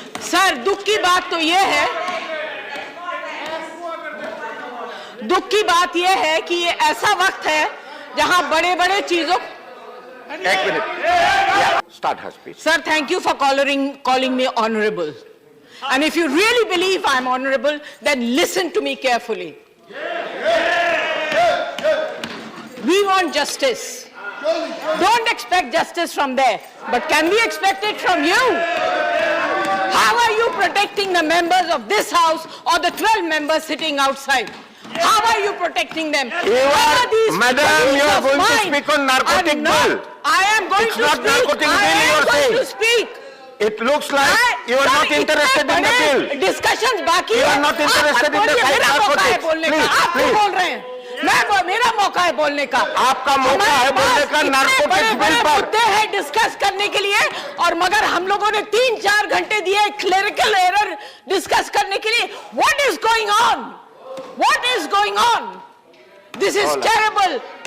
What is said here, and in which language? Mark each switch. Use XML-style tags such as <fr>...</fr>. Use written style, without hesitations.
<hi>Sir, दुख की बात तो यह है, दुख की बात यह है कि ये ऐसा वक्त है जहां बड़े बड़े चीजों।</hi> <en>एक minute, start हर speech. Sir, thank you for calling me honorable. And if you really believe I'm honorable, then listen to me carefully. We want justice. Don't expect justice from there. But can we expect it from you? How are you protecting the members of this house or the 12 members sitting outside? How are you protecting them? Madam, you are going to speak on narcotic bill. I am going to speak. Narcotic bill you are saying. To speak. It looks like you are not interested in the bill. Discussions बाकी You are not interested in the fight narcotics.</en> <hi>आप क्यों बोल रहे हैं? मेरा मौका है बोलने का। आपका मौका है बोलने का नारकोटिक्स बिल पर। मुद्दे हैं डिस्कस करने के लिए और मगर हम लोगों ने 3-4 घंटे दिए क्लेरिकल एरर डिस्कस करने के लिए।</hi> <en>What is going on? What is going on? This is terrible.</en>